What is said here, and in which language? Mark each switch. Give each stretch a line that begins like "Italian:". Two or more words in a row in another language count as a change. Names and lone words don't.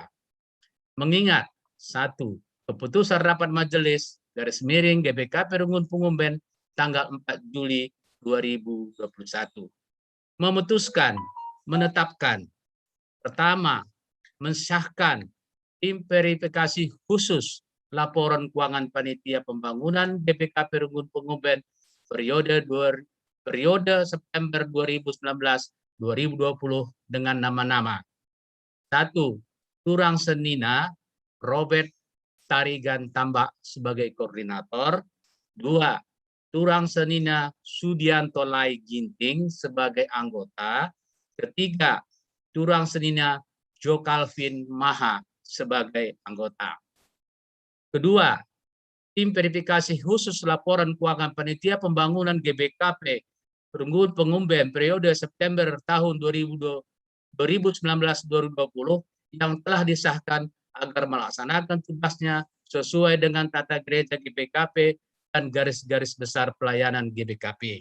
Indonesian: Mengingat 1. Keputusan rapat majelis garis miring GPKP Runggun Pungumben tanggal 4 Juli 2021 memutuskan menetapkan pertama, mensahkan tim verifikasi khusus laporan keuangan panitia pembangunan GPKP Runggun Pungumben periode September 2019-2020 dengan nama-nama 1.
Batak Karo: Turang Senina
Indonesian: Robert Tarigan Tambak sebagai koordinator. 2.
Batak Karo: Turang Senina
Indonesian: Sudianto Lai Ginting sebagai anggota. Ketiga,
Batak Karo: Turang Senina
Indonesian: Jo Calvin Maha sebagai anggota. Kedua, tim verifikasi khusus laporan keuangan panitia pembangunan GBKP Runggun Pungumben periode September tahun 2019-2020 yang telah disahkan agar melaksanakan tugasnya sesuai dengan tata gereja GBKP dan garis-garis besar pelayanan GBKP.